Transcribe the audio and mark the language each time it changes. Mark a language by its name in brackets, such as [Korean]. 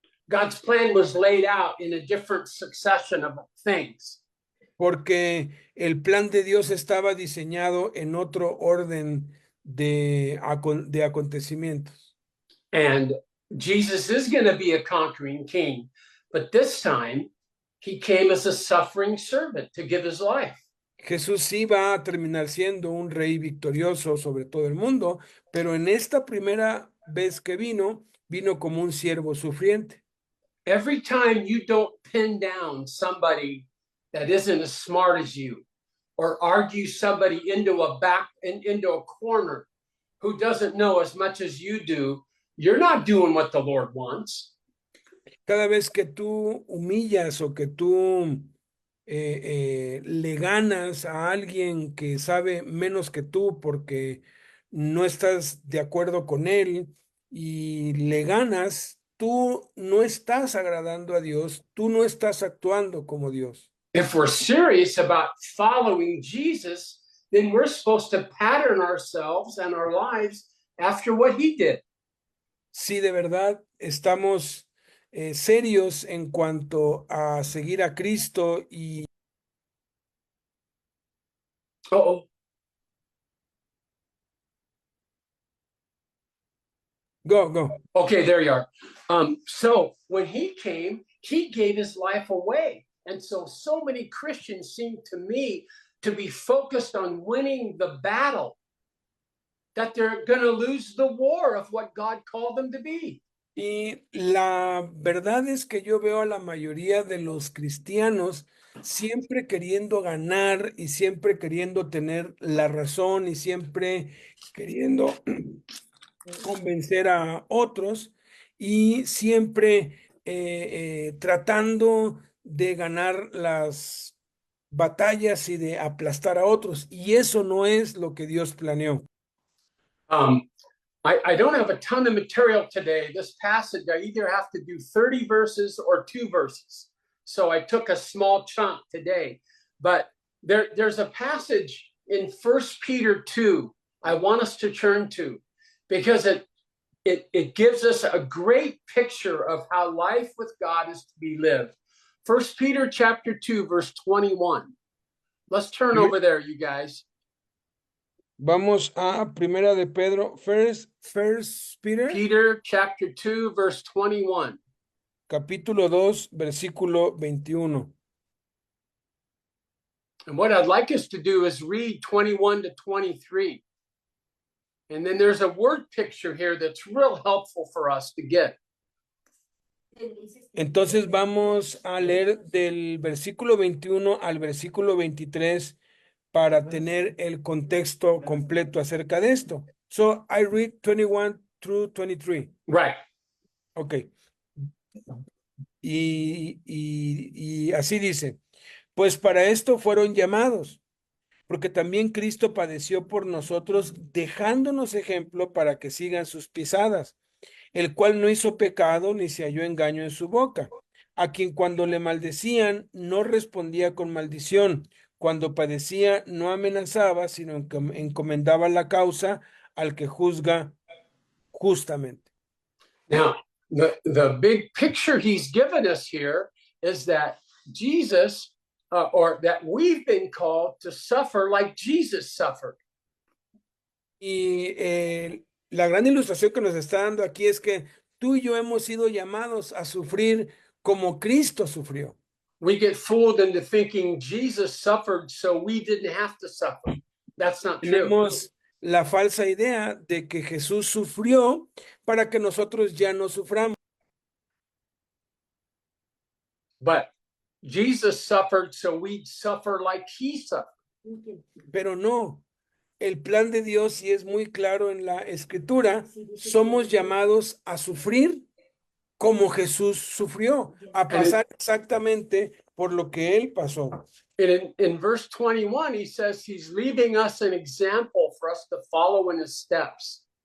[English] God's plan was laid out in a different succession of things. [Spanish] porque el plan de Dios estaba diseñado en otro orden de acontecimientos. [English] And Jesus is going to be a conquering king, but this time he came as a suffering servant to give his life. [Spanish] Jesús sí va a terminar siendo un rey victorioso sobre todo el mundo, pero en esta primera vez que vino, vino como un siervo sufriente. [English] Every time you don't pin down somebody that isn't as smart as you, or argue somebody into a corner who doesn't know as much as you do, you're not doing what the Lord wants. [Spanish] Cada vez que tú humillas o que tú le ganas a alguien que sabe menos que tú porque no estás de acuerdo con él y le ganas, tú no estás agradando a Dios, tú no estás actuando como Dios. [English] If we're serious about following Jesus, then we're supposed to pattern ourselves and our lives after what he did. [Spanish] Si de verdad estamos serios en cuanto a seguir a Cristo y Uh-oh. [English] go. Okay, there you are. So when he came, he gave his life away. And so many Christians seem to me to be focused on winning the battle, that they're going to lose the war of what God called them to be. [Spanish] Y la verdad es que yo veo a la mayoría de los cristianos siempre queriendo ganar y siempre queriendo tener la razón y siempre queriendo convencer a otros y siempre tratando de ganar las batallas y de aplastar a otros. Y eso no es lo que Dios planeó. [English] I don't have a ton of material today. This passage, I either have to do 30 verses or 2 verses. So I took a small chunk today. But there's a passage in 1 Peter 2 I want us to turn to, because it gives us a great picture of how life with God is to be lived. 1 Peter chapter 2, verse 21. Let's turn over there, you guys. [Spanish] Vamos a Primera de Pedro, [English] First Peter, Peter chapter 2, verse 21. [Spanish] capítulo 2, versículo 21. [English] And what I'd like us to do is read 21 to 23. And then there's a word picture here that's real helpful for us to get. [Spanish] Entonces vamos a leer del versículo 21 al versículo 23 para tener el contexto completo acerca de esto. [English] So I read 21 through 23. Right. Ok. [Spanish] Y así dice, pues para esto fueron llamados, porque también Cristo padeció por nosotros, dejándonos ejemplo para que sigan sus pisadas, el cual no hizo pecado ni se halló engaño en su boca, a quien cuando le maldecían no respondía con maldición, cuando padecía no amenazaba, sino encomendaba la causa al que juzga justamente. [English] Now, the big picture he's given us here is that Jesus, or that we've been called to suffer like Jesus suffered. [Spanish] Y la gran ilustración que nos está dando aquí es que tú y yo hemos sido llamados a sufrir como Cristo sufrió. [English] We get fooled into thinking Jesus suffered so we didn't have to suffer. That's not true. [Spanish] Tenemos la falsa idea de que Jesús sufrió para que nosotros ya no suframos. [English] But Jesus suffered so we'd suffer like he suffered. [Spanish] Pero no, el plan de Dios, y es muy claro en la Escritura, somos llamados a sufrir como Jesús sufrió, a pasar exactamente por lo que Él pasó. [English] And in verse 21, he says he's leaving us an example for us to follow in his steps.